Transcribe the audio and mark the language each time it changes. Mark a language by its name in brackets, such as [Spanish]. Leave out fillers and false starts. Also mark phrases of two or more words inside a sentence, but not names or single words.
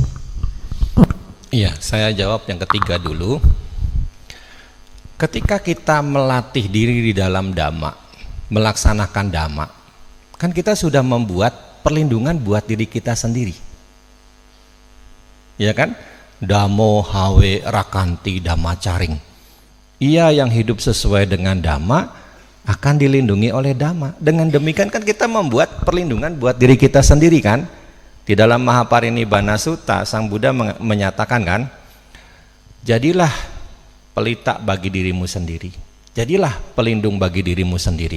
[Indonesian] Iya, saya jawab yang ketiga dulu. Ketika kita melatih diri di dalam Dhamma, melaksanakan Dhamma, kan kita sudah membuat perlindungan buat diri kita sendiri. ya kan? [Pali] Damo hawe rakanti damacaring. [Indonesian] Ia yang hidup sesuai dengan dhamma akan dilindungi oleh dhamma. Dengan demikian kan kita membuat perlindungan buat diri kita sendiri kan? Di dalam Mahaparinibbana Sutta Sang Buddha menyatakan kan, jadilah pelita bagi dirimu sendiri, jadilah pelindung bagi dirimu sendiri.